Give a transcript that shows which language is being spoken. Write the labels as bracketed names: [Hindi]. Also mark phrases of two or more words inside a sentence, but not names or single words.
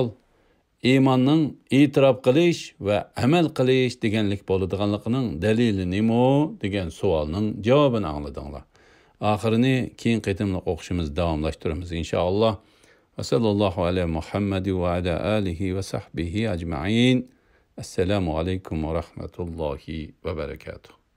[Uzbek] Iymonning e'tirof qilish va amal qilish deganlik bo'ladiganligining dalili nima degan savolning javobini angladinglar. Oxirini keyin qaytimliq o'qishimizni davomlashtiramiz inshaalloh. [Arabic] وصلى الله على محمد وعلى آله وصحبه أجمعين. السلام عليكم ورحمة الله وبركاته.